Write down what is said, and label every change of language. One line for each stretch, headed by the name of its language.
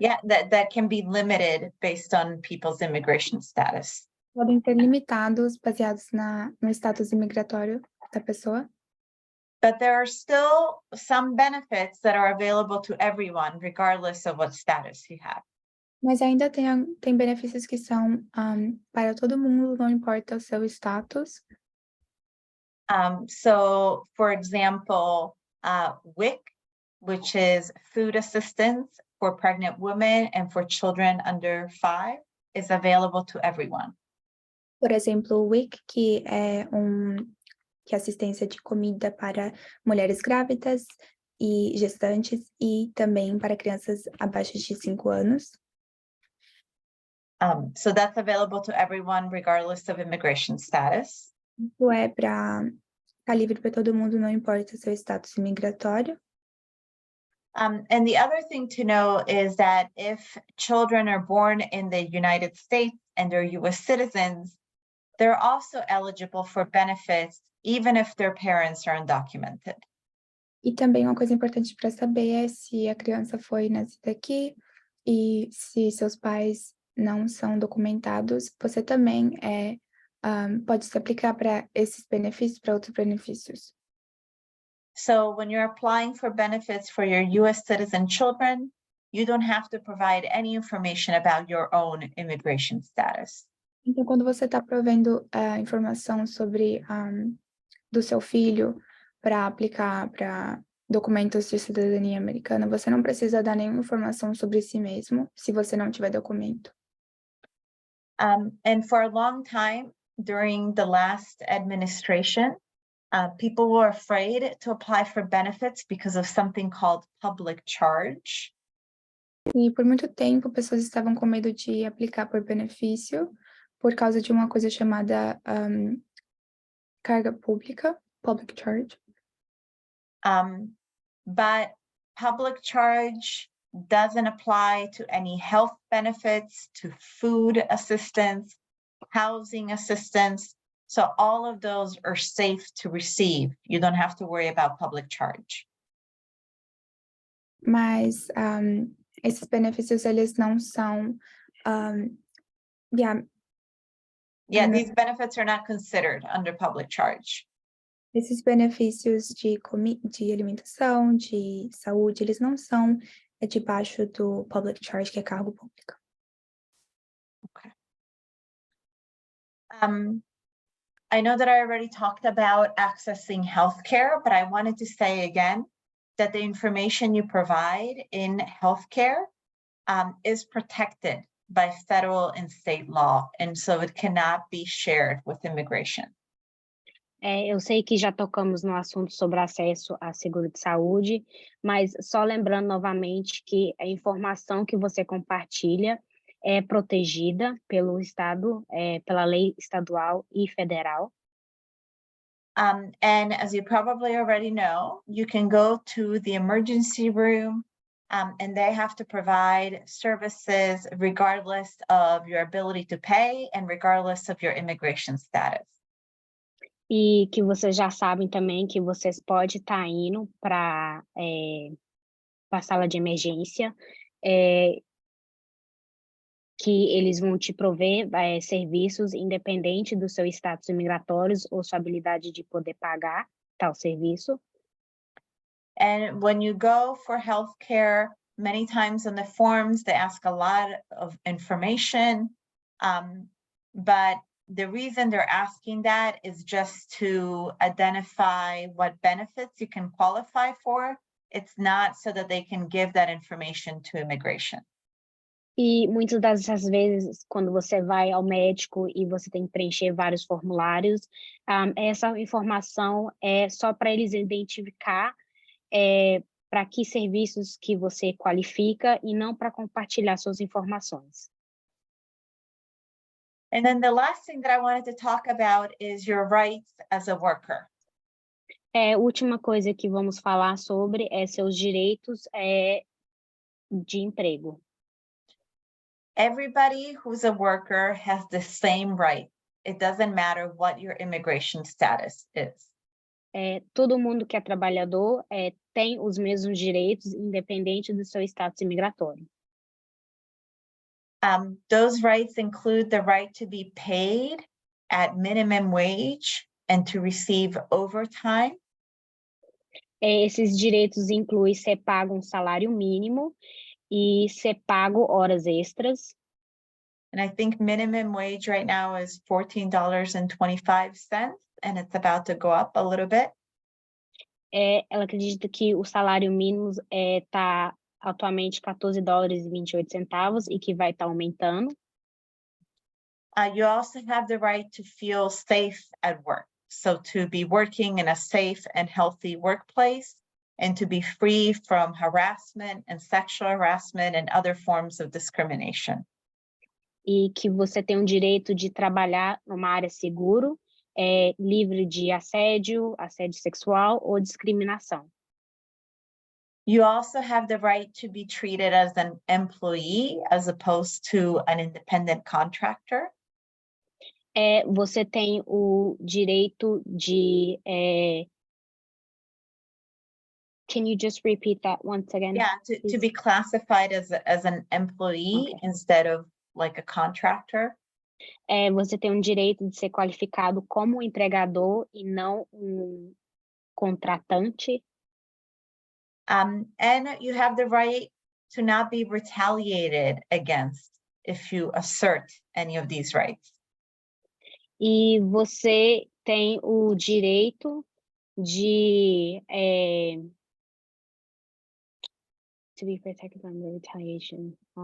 English: Yeah, that can be limited based on people's immigration status.
Portuguese: Podem ser limitados baseados no status imigratório da pessoa.
English: But there are still some benefits that are available to everyone, regardless of what status you have.
Portuguese: Mas ainda tem benefícios que são para todo mundo, não importa o seu status.
English: So, for example, WIC, which is food assistance for pregnant women and for children under 5, is available to everyone.
Portuguese: Por exemplo, o WIC, que é assistência de comida para mulheres grávidas e gestantes e também para crianças abaixo de 5 anos.
English: So that's available to everyone regardless of immigration status.
Portuguese: Isso tá livre para todo mundo, não importa o seu status imigratório.
English: And the other thing to know is that if children are born in the United States and they're US citizens, they're also eligible for benefits even if their parents are undocumented.
Portuguese: E também uma coisa importante para saber é se a criança foi nascida aqui e se seus pais não são documentados, você também pode se aplicar para esses benefícios, para outros benefícios.
English: So when you're applying for benefits for your US citizen children, you don't have to provide any information about your own immigration status.
Portuguese: Então, quando você está provendo informação sobre do seu filho para aplicar para documentos de cidadania americana, você não precisa dar nenhuma informação sobre si mesmo, se você não tiver documento.
English: And for a long time, during the last administration, people were afraid to apply for benefits because of something called public charge.
Portuguese: E por muito tempo, pessoas estavam com medo de aplicar por benefício por causa de uma coisa chamada carga pública, public charge.
English: But public charge doesn't apply to any health benefits, to food assistance, housing assistance. So all of those are safe to receive. You don't have to worry about public charge.
Portuguese: Mas esses benefícios, eles não são...
English: Yeah, these benefits are not considered under public charge.
Portuguese: Esses benefícios de alimentação, de saúde, eles não são debaixo do public charge, que é cargo público.
English: Okay. I know that I already talked about accessing healthcare, but I wanted to say again that the information you provide in healthcare is protected by federal and state law, and so it cannot be shared with immigration.
Portuguese: Eu sei que já tocamos no assunto sobre acesso a seguro de saúde, mas só lembrando novamente que a informação que você compartilha é protegida pelo Estado, pela lei estadual e federal.
English: And as you probably already know, you can go to the emergency room and they have to provide services regardless of your ability to pay and regardless of your immigration status.
Portuguese: E que vocês já sabem também que vocês podem estar indo para a sala de emergência, que eles vão te prover serviços independente do seu status migratório ou sua habilidade de poder pagar tal serviço.
English: And when you go for healthcare, many times on the forms, they ask a lot of information, but the reason they're asking that is just to identify what benefits you can qualify for. It's not so that they can give that information to immigration.
Portuguese: E muitas das vezes, quando você vai ao médico e você tem que preencher vários formulários, essa informação é só para eles identificar para que serviços que você qualifica e não para compartilhar suas informações.
English: And then the last thing that I wanted to talk about is your rights as a worker.
Portuguese: A última coisa que vamos falar sobre é seus direitos de emprego.
English: Everybody who's a worker has the same right. It doesn't matter what your immigration status is.
Portuguese: Todo mundo que é trabalhador tem os mesmos direitos, independente do seu status imigratório.
English: Those rights include the right to be paid at minimum wage and to receive overtime.
Portuguese: Esses direitos incluem ser pago um salário mínimo e ser pago horas extras.
English: And I think minimum wage right now is $14.25, and it's about to go up a little bit.
Portuguese: Ela acredita que o salário mínimo está atualmente $14,28 e que vai estar aumentando.
English: You also have the right to feel safe at work. So to be working in a safe and healthy workplace and to be free from harassment and sexual harassment and other forms of discrimination.
Portuguese: E que você tem o direito de trabalhar numa área segura, livre de assédio sexual ou discriminação.
English: You also have the right to be treated as an employee as opposed to an independent contractor.
Portuguese: Você tem o direito de...
English: Can you just repeat that once again? Yeah, to be classified as an employee instead of like a contractor.
Portuguese: Você tem o direito de ser qualificado como empregador e não contratante. And you have the right to not be retaliated against if you assert any of these rights. E você tem o direito de
English: to be protected from the retaliation.